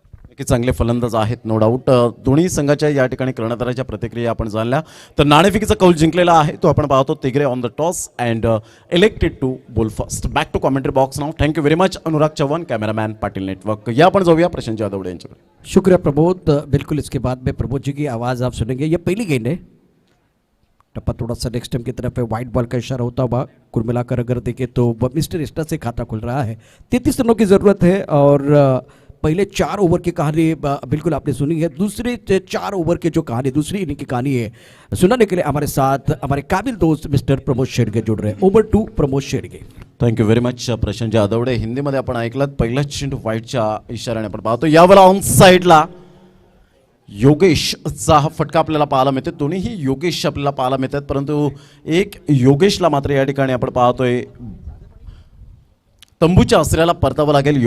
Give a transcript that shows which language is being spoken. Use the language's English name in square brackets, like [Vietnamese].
[Marathi] नक्कीच चांगले फलंदाज आहेत, [English] No doubt. [Marathi] दोन्ही संघाच्या या ठिकाणी कर्णधाराच्या प्रतिक्रिया आपण जाणल्या. तर नाणेफेकीचा कौल जिंकलेला आहे तो आपण पाहतो. तिगरे [English] On the toss and elected to bowl first. Back to commentary box now. Thank you very much Anurag Chavan, cameraman Patil network. [Marathi] या आपण जाऊया प्रशांत जाधव यांच्याकडे. [Hindi] शुक्रिया प्रबोध. बिल्कुल इसके बाद में प्रबोध जी की आवाज़ आप सुनेंगे. ये पहली गेंद है. टप्पा थोड़ा सा नेक्स्ट टाइम की तरफ है. वाइट बॉल का इशारा होता हुआ कुल मिलाकर अगर देखें तो मिस्टर इस्टा से खाता खुल रहा है. 33 रनों की ज़रूरत है और पहले 4 ओवर की कहानी बिल्कुल आपने सुनी है. दूसरे 4 ओवर के जो कहानी, दूसरी इनिंग की कहानी है, सुनाने के लिए हमारे साथ हमारे काबिल दोस्त मिस्टर प्रमोद शेडगे जुड़ रहे हैं. [English] Over to Pramod Shedge. Thank you very much [Marathi] Prashant जाधवडे. हिंदीमध्ये आपण ऐकलात पहिला चेंडू व्हाईटच्या इशाऱ्याने आपण पाहतो. यावेळेला ऑन साईडला योगेशचा हा फटका आपल्याला पाहायला मिळतो. दोन्हीही योगेश आपल्याला पाहायला मिळतात, परंतु एक योगेशला मात्र या ठिकाणी आपण पाहतोय तंबूच्या आश्रयाला परतावं लागेल.